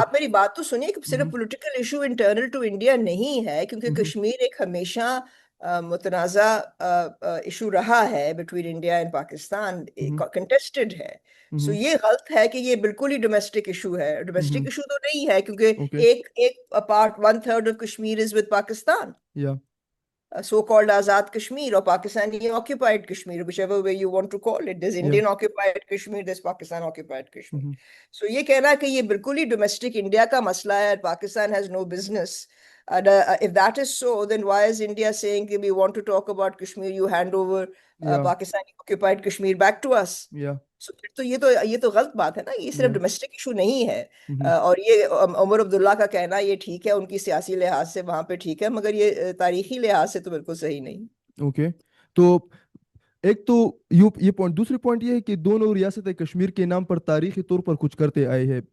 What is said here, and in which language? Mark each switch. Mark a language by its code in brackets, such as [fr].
[ur] آپ میری بات تو سنیے کہ صرف political issue internal to India نہیں ہے، کیونکہ کشمیر ایک ہمیشہ متنازع ایشو رہا ہے [en] between India and Pakistan, [ur] contested ہے. سو یہ غلط ہے کہ یہ بالکل ہی ڈومیسٹک ایشو ہے. ڈومیسٹک ایشو تو نہیں ہے، کیونکہ [en] Okay. ایک part 1/3 of Kashmir is with Pakistan, Yeah. so called Azad Kashmir, اور Pakistani occupied کشمیر, whichever way you want to call it. There's Yeah. Indian occupied Kashmir, there's Pakistan occupied Kashmir. [ur] So یہ کہنا کہ یہ بالکل ہی ڈومیسٹک انڈیا کا مسئلہ ہے، Pakistan [en] has no business. If that is so, then why is India saying کہ we want to talk about Kashmir, you hand over Yeah. Pakistani occupied Kashmir back to us? Yeah. [ur] So پھر تو یہ تو غلط بات ہے نا. یہ صرف [en] Yeah. [ur] ڈومیسٹک ایشو نہیں ہے. اور یہ عمر عبداللہ کا کہنا یہ ٹھیک ہے، ان کی سیاسی لحاظ سے وہاں پہ ٹھیک ہے، مگر یہ تاریخی لحاظ سے تو بالکل صحیح نہیں. اوکے، تو ایک تو یہ پوائنٹ. دوسری پوائنٹ یہ ہے کہ دونوں ریاست کشمیر کے نام پر تاریخی طور پر کچھ کرتے آئے ہیں.